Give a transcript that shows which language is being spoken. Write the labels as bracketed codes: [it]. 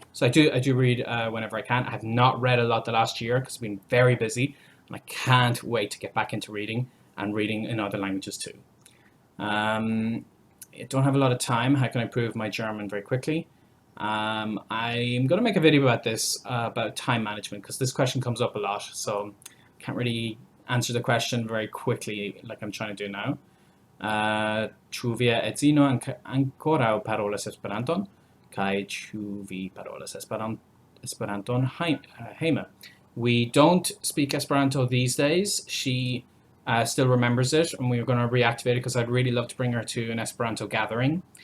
[en] So I do read whenever I can. I have not read a lot the last year because I've been very busy, and I can't wait to get back into reading and reading in other languages too. I don't have a lot of time. How can I improve my German very quickly? I'm going to make a video about this, about time management, because this question comes up a lot. So I can't really answer the question very quickly like I'm trying to do now. [eo] Ĉu via edzino ankoraŭ parolas Esperanton? Kaj ĉu vi parolas Esperanton hejme? [en] We don't speak Esperanto these days. She still remembers it, and we're going to reactivate it because I'd really love to bring her to an Esperanto gathering.